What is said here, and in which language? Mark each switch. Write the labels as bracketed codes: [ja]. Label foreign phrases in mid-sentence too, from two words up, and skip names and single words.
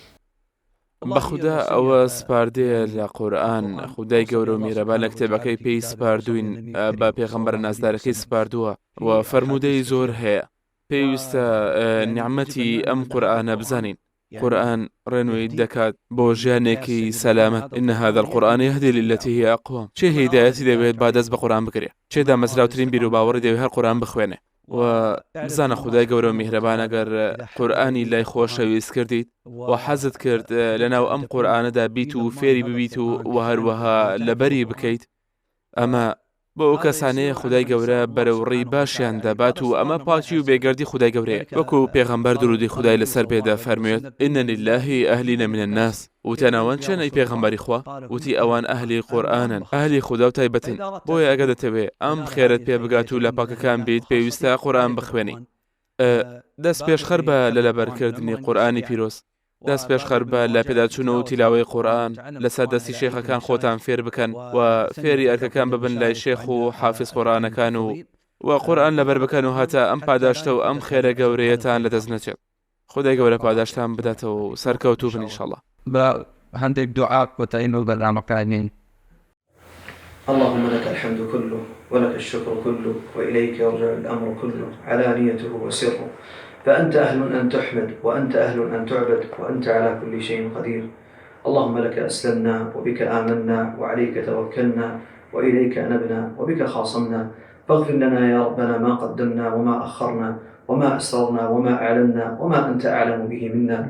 [ckb] بەخدا ئەوە سپاردەیە لە قورئان، خودای گەورە و میرەبان لە کتێبەکەی پێی سپاردوین بە پێغەمبەر نازدارەکەی سپاردووە و فەرمودەی زۆر هەیە. پێویستە نیعمەتی ئەم قورئانە بزانین. قورئان ڕێنووی دەکات بۆ ژیانێکی سەلامەت. [ar] إن هذا القرآن يهدي للتي هي أقوم. [ckb] چێ هیدایەتی دەوێت با دەست بە قورئان بکرێ، چێدا مەزراوترین بیر و باوەڕی دەوێت هەر قورئان بخوێنێ. و بزانە خودای گەورە و میهرەبان ئەگەر قورئانی لای خۆشەویست کردیت و حەزت کرد لەناو ئەم قورئانەدا بیت و فێری ببیت و هەروەها لەبەری بکەیت، ئەمە بۆ ئەو کەسانەیە خودای گەورە بەرەوڕی باشیان دەبات و ئەمە پاچی و بێگەردی خودای گەورەیە. وەکو پێغەمبەر درودی خودای لەسەر پێدا فەرموێت [ar] إن لله أهلين من الناس. [ckb] وتەناوان چەنەی پێغەمبەری خوا وتی ئەوان ئەهلی قورئانن، ئەهلی خوددا و تایبەتن. بۆیە ئەگە دەتەوێت ئەم خێرت پێ بگات و لە پاکەکان بیت پێویستە قورئان بخوێنی. دەست پێشخەر بە لە لەبەرکردنی قورئانی پیرۆز، دەست پێشخەر بە لە پێداچوونە و تیلاوەی قورئان لەسەر دەستی شێخەکان خۆتان فێر بکەن و فێری ئەرکەکان ببن لای شێخ و حافظ قورئانەکان و قورئان لەبەر بکەن و هەتا ئەم پاداشتە و ئەم خێرە گەورەیەتان لەدەست نەچێت. خودای گەورە پاداشتان بداتەوە و سەرکەوتوو بن ئینشاءڵڵا. بە هەندێک دوعا کۆتایین و بەرنامەکانین. [ar] اللهم لك الحمد كله ولك الشكر كله وإليك يرجع الأمر كله علانيته وسره فأنت أهل أن تحمد وأنت أهل أن تعبد وأنت على كل شيء قدير. اللهم لك أسلمنا وبك آمنا وعليك توكلنا وإليك أنبنا وبك خاصمنا فاغفر لنا يا ربنا ما قدمنا وما أخرنا وما أسررنا وما أعلنا وما أنت أعلم به منا.